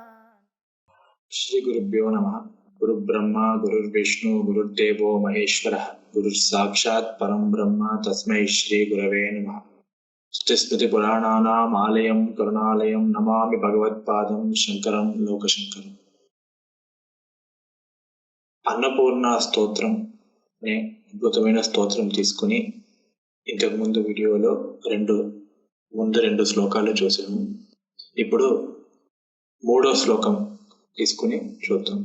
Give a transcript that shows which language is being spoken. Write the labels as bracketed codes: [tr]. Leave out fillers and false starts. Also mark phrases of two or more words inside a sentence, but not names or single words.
[sa] श्री गुरुभ्यो नमः। गुरुब्रह्मा गुरुर्विष्णु गुरुर्देवो महेश्वरः गुरुर्साक्षात् परं ब्रह्म तस्मै श्री गुरवे नमः। स्तुति पुराणानाम् आलयं करुणालयं नमामि भगवत्पादं शंकरं लोकशंकरं। [te] అన్నపూర్ణ స్తోత్రం అనే అద్భుతమైన స్తోత్రం తీసుకుని ఇంతకు ముందు వీడియోలో రెండు శ్లోకాలు చూసాము. ఇప్పుడు మూడో శ్లోకం తీసుకుని చూద్దాం.